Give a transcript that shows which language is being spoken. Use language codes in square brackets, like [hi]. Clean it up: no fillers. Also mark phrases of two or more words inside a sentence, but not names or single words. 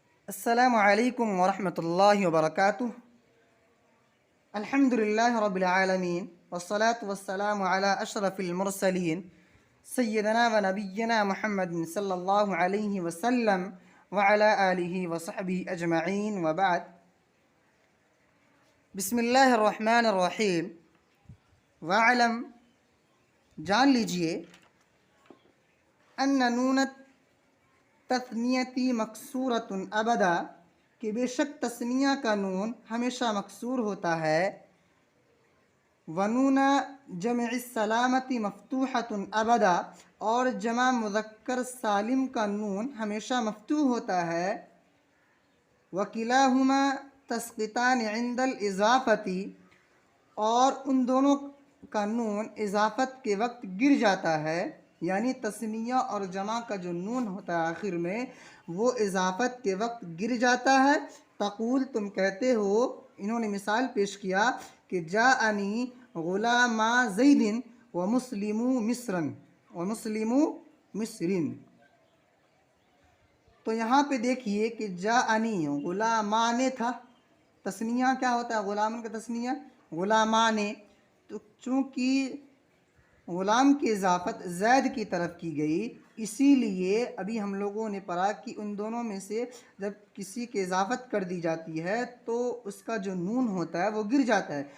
[ar] السلام عليكم ورحمة الله وبركاته. الحمد لله رب العالمين والصلاة والسلام على أشرف المرسلين سيدنا ونبينا محمد صلى الله عليه وسلم وعلى آله وصحبه أجمعين وبعد. بسم الله الرحمن الرحيم. واعلم, [hi] जान लीजिए, [ar] أن نون التثنية مكسورة أبدا, [hi] कि बेशक तस्निया का नून हमेशा मकसूर होता है। [ar] ونون جمع السلامة مفتوحة أبدا, [hi] और जमा मुज़क्कर सालिम का नून हमेशा मफ्तूह होता है। [ar] وكلاهما تسقطان عند الإضافة, [hi] और उन दोनों का नून इज़ाफ़त के वक्त गिर जाता है। यानी तस्निया और जमा का जो नून होता है आखिर में, वो इज़ाफ़त के वक्त गिर जाता है। [ar] تقول, [hi] तुम कहते हो। इन्होंने मिसाल पेश किया कि [ar] جاءني غلاما زيد ومسلمو مصر ومسلمو مصر. [hi] तो यहाँ पे देखिए कि [ar] جاءني غلامان [hi] था। तस्निया क्या होता है? ग़ुलामन का तस्निया ग़ुलामाने। तो चूँकि ग़ुलाम की इजाफ़त ज़ैद की तरफ की गई, इसीलिए अभी हम लोगों ने पढ़ा कि उन दोनों में से जब किसी की इजाफ़त कर दी जाती है तो उसका जो नून होता है वो गिर जाता है।